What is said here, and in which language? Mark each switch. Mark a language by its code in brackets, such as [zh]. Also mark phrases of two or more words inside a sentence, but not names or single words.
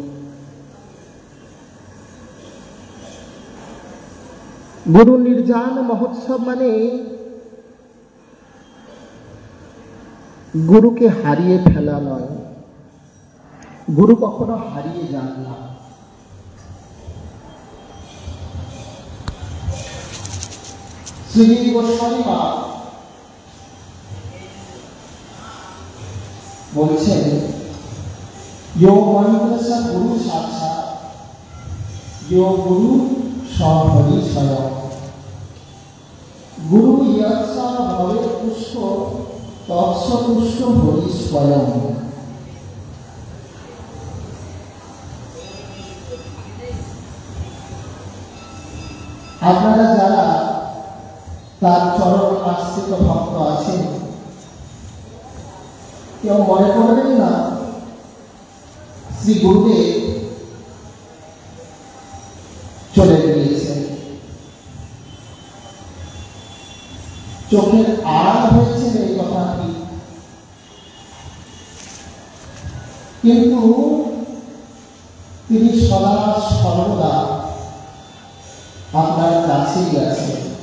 [bn] গুরু নির্জান মহোৎসব মানে গুরুকে হারিয়ে ফেলা নয়, গুরু কখনো হারিয়ে যান না। শ্রী গোস্বামী বলছেন, [sa] यो मंत्र स गुरु साक्षात, यो गुरु सहरि स्वयं, गुरु यत्स भवे पुष्प तत्स पुष्प हरि स्वयं। [bn] আপনারা যারা তার চরণ আশ্রিত ভক্ত আছেন, কেউ মনে করবেন না শ্রী গুরুদেব চলে গিয়েছেন, চোখের আড়াল হয়েছেন এই কথাটি, কিন্তু তিনি সদা সর্বদা আপনার কাছেই আছেন।